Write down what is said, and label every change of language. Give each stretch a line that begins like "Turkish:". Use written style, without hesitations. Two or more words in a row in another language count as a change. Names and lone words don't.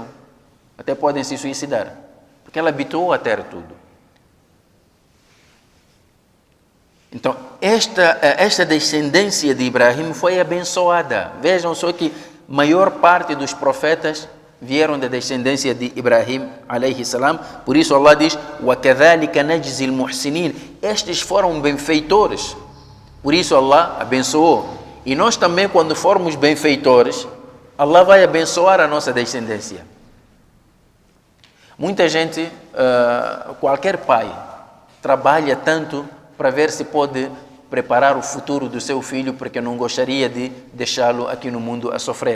Portuguese: Até podem se suicidar. Porque ela habituou a ter tudo. Então, esta descendência de Ibrahim foi abençoada. Vejam só que a maior parte dos profetas vieram da descendência de Ibrahim,
Arabic: عليه السلام.
Portuguese: Por isso Allah diz,
Arabic: وَكَذَلِكَ نَجْزِي الْمُحْسِنِينَ.
Portuguese: Estes foram benfeitores. Por isso Allah abençoou. E nós também, quando formos benfeitores, Allah vai abençoar a nossa descendência. Muita gente, qualquer pai, trabalha tanto para ver se pode preparar o futuro do seu filho, porque não gostaria de deixá-lo aqui no mundo a sofrer.